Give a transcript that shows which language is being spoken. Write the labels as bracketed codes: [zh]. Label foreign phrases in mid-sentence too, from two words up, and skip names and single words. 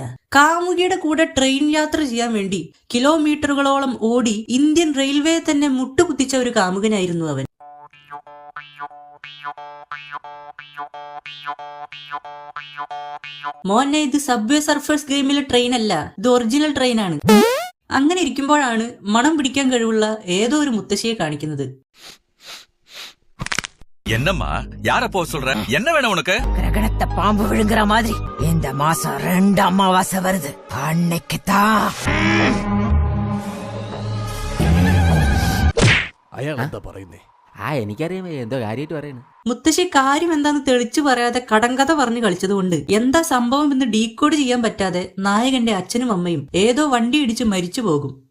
[ml] കാമുകിയുടെ കൂടെ ട്രെയിൻ യാത്ര ചെയ്യാൻ വേണ്ടി കിലോമീറ്ററുകളോളം ഓടി ഇന്ത്യൻ റെയിൽവേ തന്നെ മുട്ടുകുത്തിച്ച ഒരു കാമുകനായിരുന്നു അവൻ. മോനെ, ഇത് സബ്വേ സർഫേഴ്സ് ഗെയിമിലെ ട്രെയിൻ അല്ല, ഇത് ഒറിജിനൽ ട്രെയിനാണ്. അങ്ങനെ ഇരിക്കുമ്പോഴാണ് മണം പിടിക്കാൻ കഴിവുള്ള ഏതോ ഒരു മുത്തശ്ശിയെ കാണിക്കുന്നത്. [ta] என்னம்மா யார போ சொல்ற, என்ன வேணும் உனக்கு? கிரகணத்தை பாம்பு விழுங்குற மாதிரி இந்த மாசம் 2 அமாவாசை வருது, அன்னைக்குதான். [ml] അയാൾ എന്താ പറയുന്നേ? എനിക്കറിയാം എന്തോ കാര്യമായിട്ട് പറയുന്നു. മുത്തശ്ശി കാര്യം എന്താന്ന് തെളിച്ചു പറയാതെ കടങ്കഥ പറഞ്ഞു കളിച്ചതുകൊണ്ട് എന്താ സംഭവം എന്ന് ഡീകോഡ് ചെയ്യാൻ പറ്റാതെ നായകന്റെ അച്ഛനും അമ്മയും ഏതോ വണ്ടി ഇടിച്ച് മരിച്ചു പോകും.